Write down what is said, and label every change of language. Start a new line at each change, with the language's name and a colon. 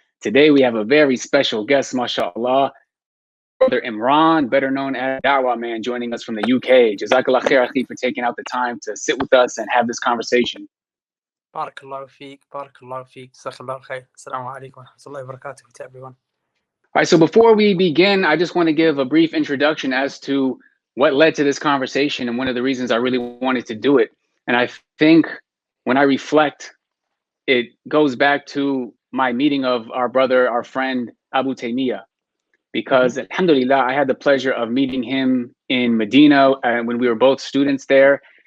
English: Today we have a very special guest, mashallah, Brother Imran, better known as Dawah Man, joining us from the UK. Jazakallah khair, akhi, for taking out the time to sit with us and have this conversation.
Arabic: بارك الله فيك جزاك الله خير. السلام عليكم ورحمة الله وبركاته
English: to everyone. All right, so before we begin, I just want to give a brief introduction as to what led to this conversation and one of the reasons I really wanted to do it. And I think when I reflect, it goes back to my meeting of our brother, our friend, Abu Taymiyyah, because alhamdulillah, I had the pleasure of meeting him in Medina when we were both students there.